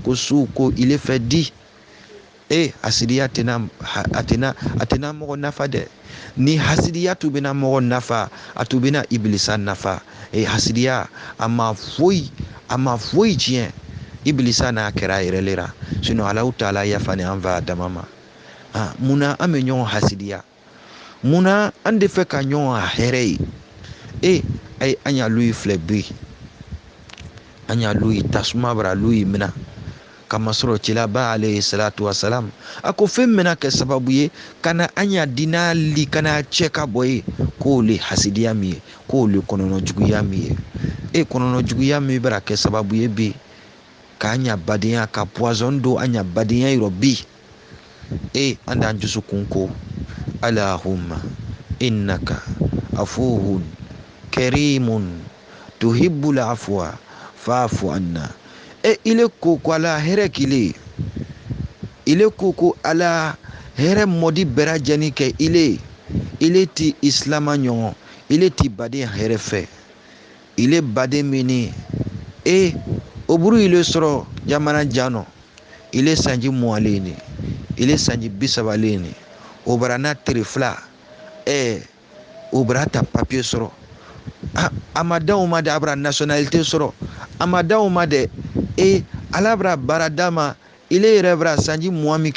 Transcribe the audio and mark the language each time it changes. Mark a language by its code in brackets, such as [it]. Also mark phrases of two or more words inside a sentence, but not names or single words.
[bm] ko su ko ile fɛ di hasidiya tɛna mɔgɔ nafa dɛ ni hasidiya tu bɛna mɔgɔ nafa a tu bɛna ibilisa nafa hasidiya a ma foyi tiɲɛ ibilisa n'a kɛra a yɛrɛ le ra sinon Alahu taala yafa ni an fa dama ma munna an bɛ ɲɔgɔn hasidiya munna an de fɛ ka ɲɔgɔn a hɛrɛ ye an y'a lu filɛ bi an y'a lu tasuma bara lu minɛ kama sɔrɔ cilaba [ar] عليه الصلاة والسلام [bm] a ko fɛn mɛna kɛ sababu ye kana an y'a dina li kana cɛ ka bɔ ye k'o le hasidiya min ye k'o le kɔnɔnɔ juguya min ye kɔnɔnɔ juguya min bɛra kɛ sababu ye bi k'an ɲa badenya ka poison don an ɲa badenya yɔrɔ bi an d'an dusukun ko [ar] اللهم إنك عفو كريم تحب العفو فاعف عنا [bm] ile ko ala hɛrɛ kile ile ko ala hɛrɛ mɔdi bɛɛ lajɛlen kɛ ile ti islama ɲɔgɔn ile ti baden hɛrɛ fɛ ile baden min o buru ile sɔrɔ jamana janɔ ile sanji muwalen ne ile sanji 30 ne o bara n'a teri fila o bara ta papier sɔrɔ a ma da o ma de a bara nationalité sɔrɔ a ma da o ma de ala bara baara d'a ma ile yɛrɛ bara sanji muwa min